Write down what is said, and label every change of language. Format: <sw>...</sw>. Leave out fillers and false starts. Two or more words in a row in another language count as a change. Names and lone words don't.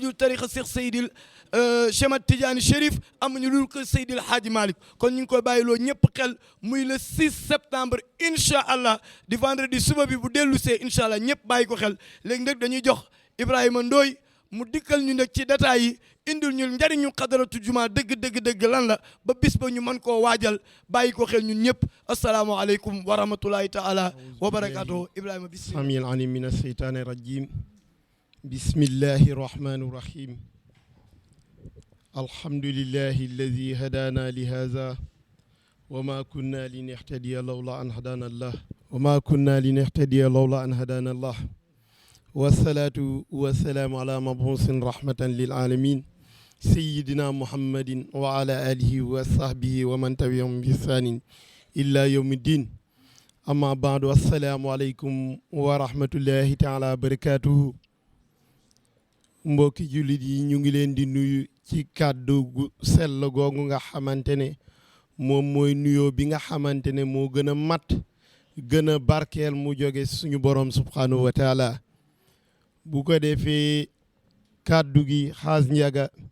<wo>dul tarixa Cheikh Seydil Cheikh Tidiane Chérif amuñu lu dul ko Seydil Hadji Malick kon ñu ngi koy bàyyiloo ñëpp xel muy</wo> <fr>le 6 septembre</fr> <ar>إن شاء الله</ar> <wo>di vendredi suba bi bu dellusee incha allah ñëpp bàyyi ko xel léegi nag dañuy jox Ibrahima Ndoye mu dikkal ñu nag ci détails yi indil ñu njariñu xadaratu juma dëgg lan la ba bis ba ñu mën koo waajal bàyyi ko xel ñun ñëpp</wo> <ar>السلام عليكم ورحمة الله تعالى وبركاته</ar> <wo>Ibrahima bismillah</wo> <ar>سميع العليم من الشيطان الرجيم بسم الله الرحمن الرحيم الحمد لله الذي هدانا لهذا وما كنا لنهتدي لولا أن هدانا الله وما كنا لنهتدي لولا أن هدانا الله والصلاة والسلام على مبعوث رحمة للعالمين سيدنا محمد وعلى آله وصحبه ومن تبعهم بإحسان إلى يوم الدين أما بعد السلام عليكم ورحمة الله تعالى وبركاته</ar> <wo>mbokki jullit yi ñu ngi leen di nuyu ci kàddu gu sell googu nga xamante ne moom mooy nuyoo bi nga xamante ne moo gën a mat gën a barkeel mu jóge suñu borom</wo> <ar>سبحانه وتعالى</ar> <wo>bu ko defee kàddu gi xaas njaga</wo>